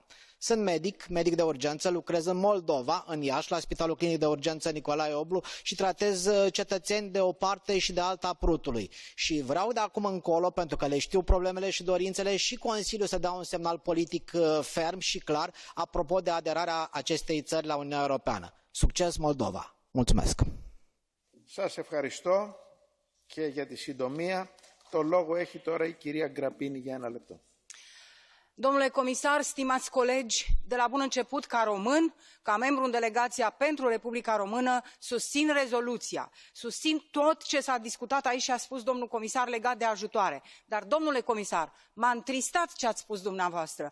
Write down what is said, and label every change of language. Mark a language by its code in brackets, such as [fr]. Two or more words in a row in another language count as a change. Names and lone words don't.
[ro] Sunt medic de urgență, lucrez în Moldova, în Iași, la Spitalul Clinic de Urgență Nicolae Oblu și tratez cetățeni de o parte și de alta a Prutului. Și vreau de acum încolo, pentru că le știu problemele și dorințele, și Consiliul să dea un semnal politic ferm și clar apropo de aderarea acestei țări la Uniunea Europeană. Succes, Moldova! Mulțumesc! [el] Σας ευχαριστώ και για τη συντομία. Το λόγο έχει τώρα η κυρία Γκραπίνη για 1 λεπτό. [ro] Domnule comisar, stimați colegi, de la bun început, ca român, ca membru în delegația pentru Republica Română, susțin rezoluția, susțin tot ce s-a discutat aici și a spus domnul comisar legat de ajutoare. Dar, domnule comisar, m-a întristat ce ați spus dumneavoastră.